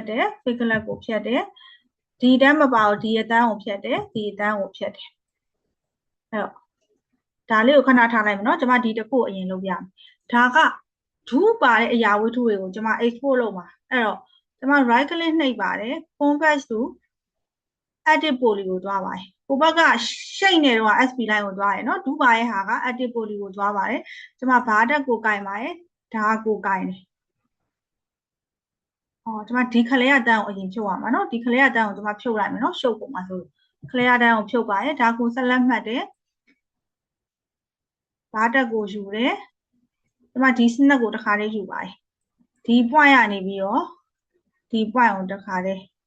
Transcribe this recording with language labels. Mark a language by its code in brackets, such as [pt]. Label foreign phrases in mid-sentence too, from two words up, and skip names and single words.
[my] တယ် figlet ကိုဖြတ်တယ်ဒီတန်းမပါတော့ဒီအတန်းကိုဖြတ်တယ်ဒီအတန်းကိုဖြတ်တယ်အဲ့တော့ဒါလေးကိုခဏထားလိုက်မယ်နော်ကျွန်မဒီတစ်ခုအရင်လုပ်ပြမယ်ဒါကဒူးပါတဲ့အရာဝတ္ထုတွေကိုကျွန်မ export လုပ်မှာအဲ့တော့ကျွန်မ [en] right click [my] နှိပ်ပါတယ် [en] convert to edit poly [my] ကိုသွားပါတယ်ဟိုဘက်ကရှိတ်နေတော့ [en] SP line [my] ကိုသွားတယ်နော်ဒူးပါရဲ့ဟာက [en] edit poly [my] ကိုသွားပါတယ်ကျွန်မဘာတက်ကိုကင်ပါတယ်ဒါကိုကင်တယ် ကျွန်မဒီခလဲရတန်းကိုအရင်ဖြုတ်ရမှာနော်ဒီခလဲရတန်းကိုကျွန်မဖြုတ်လိုက်မယ်နော်ရှုပ်ပုံမှာဆိုခလဲရတန်းကိုဖြုတ်ပါတယ်ဒါကို select မှတ်တယ်ဘာတက်ကိုယူတယ်ကျွန်မဒီစနက်ကိုတစ်ခါလေးယူပါတယ်ဒီ point ကနေပြီးတော့ဒီ point ကိုတစ်ခါလေး